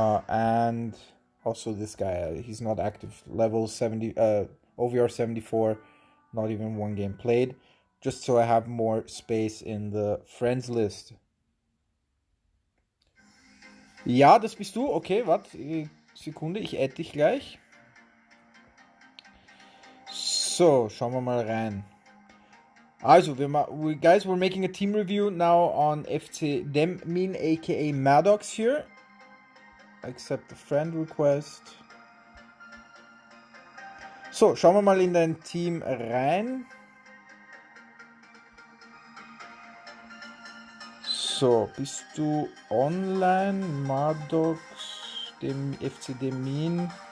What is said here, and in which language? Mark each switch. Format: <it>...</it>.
<en>And also this guy, he's not active. Level 70, OVR 74, not even one game played. Just so I have more space in the friends list.</en> <de>Ja, das bist du. Okay, warte, Sekunde, ich add dich gleich. So, schauen wir mal rein.</de> <en>Also, guys, we're making a team review now on FC Demin, aka Maddox here. Accept the friend request.</en> <de>So, schauen wir mal in dein Team rein. So, bist du online? Maddox, dem FC Demin.</de>